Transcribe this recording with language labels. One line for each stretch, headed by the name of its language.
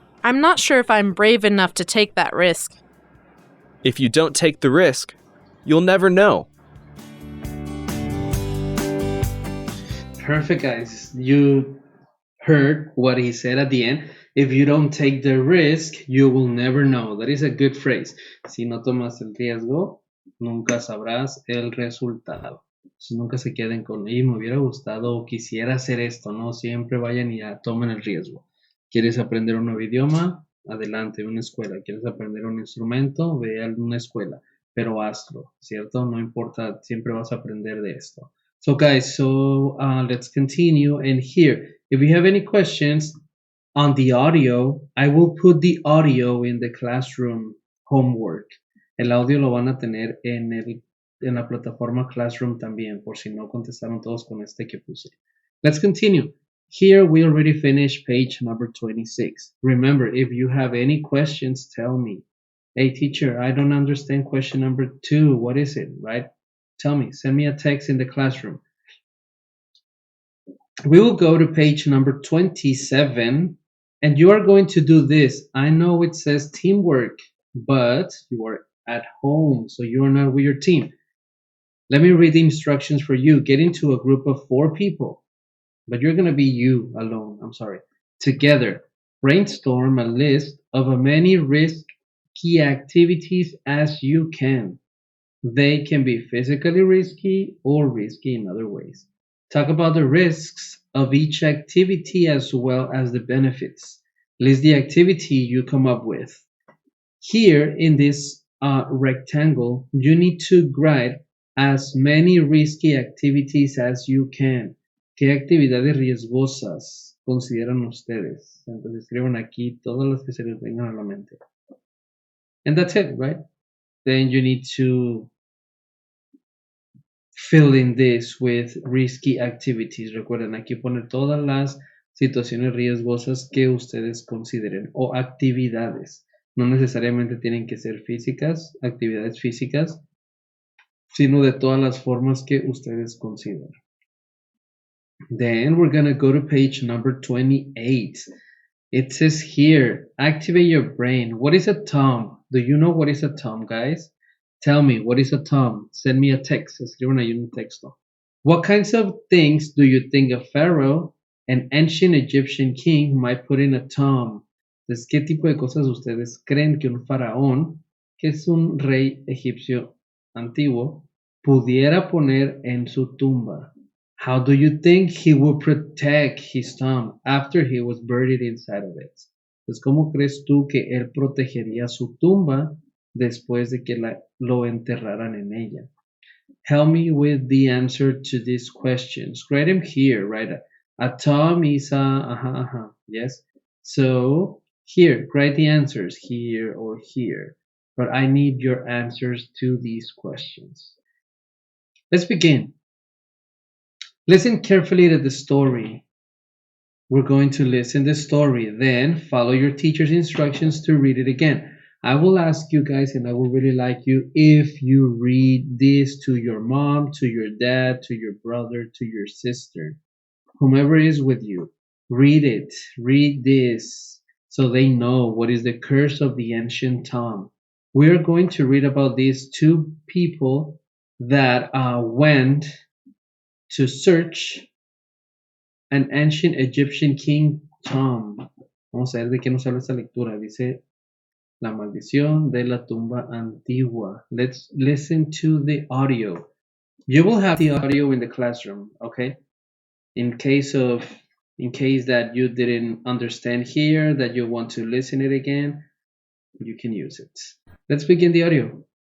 English: I'm not sure if I'm brave enough to take that risk. If you don't take the risk, you'll never know. Perfect, guys. You heard what he said at the end. If you don't take the risk, you will never know. That is a good phrase.
Spanish: Si no tomas el riesgo, nunca sabrás el resultado. Entonces, nunca se queden con, me hubiera gustado o quisiera hacer esto, ¿no? Siempre vayan y tomen el riesgo. ¿Quieres aprender un nuevo idioma? Adelante, una escuela. ¿Quieres aprender un instrumento? Ve a una escuela, pero hazlo, ¿cierto? No importa, siempre vas a aprender de esto.
English: So guys, let's continue. And here, if you have any questions on the audio, I will put the audio in the classroom homework.
Spanish: El audio lo van a tener en la plataforma Classroom también, por si no contestaron todos con este que puse.
English: Let's continue. Here we already finished page number 26. Remember, if you have any questions, tell me. Hey teacher, I don't understand question number 2. What is it, right? Tell me, send me a text in the classroom. We will go to page number 27, and you are going to do this. I know it says teamwork, but you are at home, so you are not with your team. Let me read the instructions for you. Get into a group of 4 people, but you're going to be you alone. I'm sorry. Together, brainstorm a list of as many risky activities as you can. They can be physically risky or risky in other ways. Talk about the risks of each activity as well as the benefits. List the activity you come up with. Here in this rectangle, you need to write as many risky activities as you can.
Spanish: ¿Qué actividades riesgosas consideran ustedes? Entonces escriban aquí todas las que se les vengan a la mente.
English: And that's it, right? Then you need to fill in this with risky activities.
Spanish: Recuerden, aquí poner todas las situaciones riesgosas que ustedes consideren o actividades. No necesariamente tienen que ser físicas, actividades físicas, sino de todas las formas que ustedes consideren.
English: Then we're going to go to page number 28. It says here, activate your brain. What is a tomb? Do you know what is a tomb, guys? Tell me, what is a tomb? Send me a text.
Spanish: Escriban ahí un texto.
English: What kinds of things do you think a pharaoh, an ancient Egyptian king, might put in a tomb?
Spanish: Entonces, ¿qué tipo de cosas ustedes creen que un faraón, que es un rey egipcio antiguo, pudiera poner en su tumba?
English: How do you think he would protect his tomb after he was buried inside of it?
Spanish: Entonces, ¿cómo crees tú que él protegería su tumba después de que lo enterraran en ella?
English: Help me with the answer to these questions. Write them here, right? A tomb is a, yes. So here, write the answers here or here. But I need your answers to these questions. Let's begin. Listen carefully to the story. We're going to listen to the story, then follow your teacher's instructions to read it again. I will ask you guys, and I will really like you if you read this to your mom, to your dad, to your brother, to your sister, whomever is with you. Read it. Read this so they know what is the curse of the ancient tomb. We are going to read about these two people that went to search an ancient Egyptian king tomb.
Spanish: Vamos a ver de qué nos habla esta lectura. Dice La maldición de la tumba antigua.
English: Let's listen to the audio. You will have the audio in the classroom, okay? In case that you didn't understand here, that you want to listen it again, you can use it. Let's begin the audio.